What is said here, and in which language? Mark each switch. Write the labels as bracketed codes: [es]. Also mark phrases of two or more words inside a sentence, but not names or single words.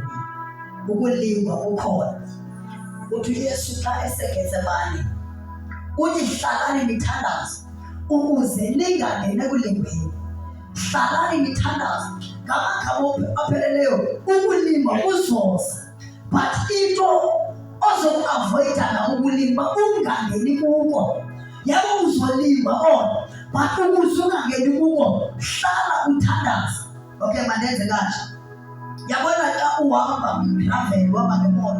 [xh] Ukulingwa kukhona. Uthi Yesu xa eseGetsemane uthi hlalani nithandaze ukuze ningangeni ekulingweni. Hlalani nithandaze ngamagama apheleleyo ukulingwa kuzoza. But into ozokuavoida na ukulingwa ungangeni kuko. Yabo uzolingwa ona but ukuze ungangeni kuko hlala uthandaze. Okay mandenze kanje. Yabona xa uhamba ngegravel uhamba ngemoto.